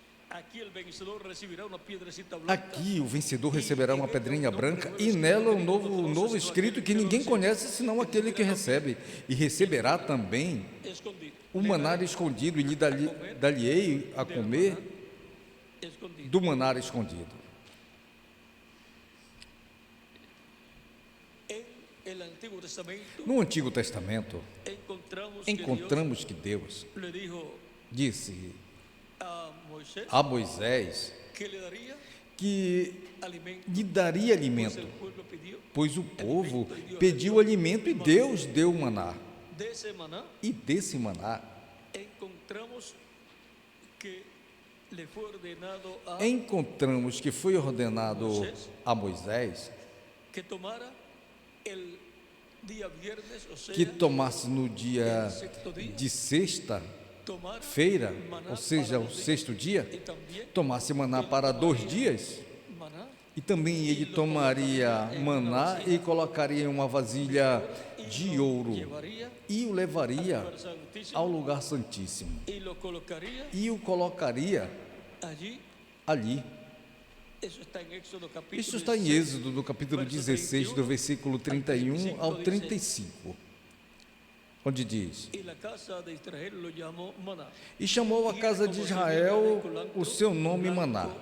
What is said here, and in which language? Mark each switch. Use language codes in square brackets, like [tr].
[es] Aquí el vencedor recibirá una piedrecita blanca. [pt] Aqui o vencedor receberá uma pedrinha branca e nela um novo escrito que ninguém conhece senão aquele que recebe. E receberá também Escondido. o maná escondido e lhe dar-lhe-ei a comer Escondido. do maná escondido. [es] En el Antiguo Testamento [pt] No Antigo Testamento, [es] encontramos que [pt] encontramos que Deus [es] Dios le dijo [pt] disse [es] a Moisés [pt] a Moisés [es] que le daría [pt] que [es] alimento, [pt] lhe daria [es] pues [pt] alimento, [es] el pueblo pidió. [pt] pois o povo pediu alimento e Deus deu o maná. [es] De ese maná [pt] E desse maná [es] encontramos que le fue ordenado a [pt] encontramos que foi ordenado a Moisés [es] que tomara el día viernes, o sea, [pt] que tomasse no dia de sexta-feira, [es] tomar [pt] ou seja, o sexto dia, [es] y también [pt] tomasse maná para 2 dias, [es] maná [pt] e também ele tomaria maná e colocaria em uma vasilha de ouro [es] llevaría [pt] e o levaria [es] al Santísimo [pt] ao lugar santíssimo [es] y lo colocaría [pt] e o colocaria [es] allí. [pt] ali. [es] Eso está en Éxodo capítulo [pt] Isso está em [es] 16. [pt] Êxodo, do capítulo 16, do versículo 31 ao 35, onde diz: [es] Y la casa de Israel lo llamó maná. [pt] E chamou a casa de Israel o seu nome Maná,